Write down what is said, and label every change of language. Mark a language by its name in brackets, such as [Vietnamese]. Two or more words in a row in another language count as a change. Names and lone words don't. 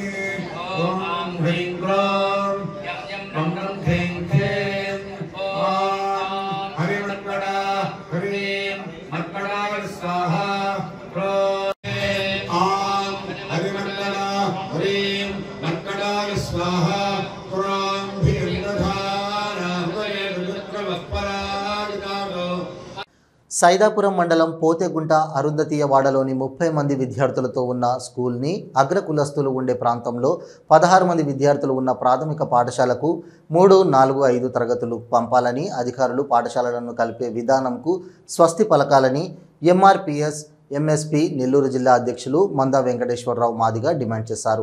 [Sanskrit] ॐ ह्रीं क्रों मङ्गलं ह्रीं ह्रीं ॐ हरिमङ्गला ह्रीं मङ्गलाय स्वाहा ॐ हरिमङ्गला ह्रीं मङ्गलाय स्वाहा ॐ [Telugu] సైదాపురం మండలం పోతేగుంట అరుంధతీయవాడలోని 30 మంది విద్యార్థులతో ఉన్న స్కూల్ని అగ్రకులస్తులు ఉండే ప్రాంతంలో 16 మంది విద్యార్థులు ఉన్న ప్రాథమిక పాఠశాలకు 3, 4, 5 తరగతులు పంపాలని అధికారులు పాఠశాలలను కలిపే విధానంకు స్వస్తి పలకాలని ఎంఆర్పిఎస్ ఎంఎస్పి నెల్లూరు జిల్లా అధ్యక్షులు మందా వెంకటేశ్వరరావు మాదిగా డిమాండ్ చేశారు.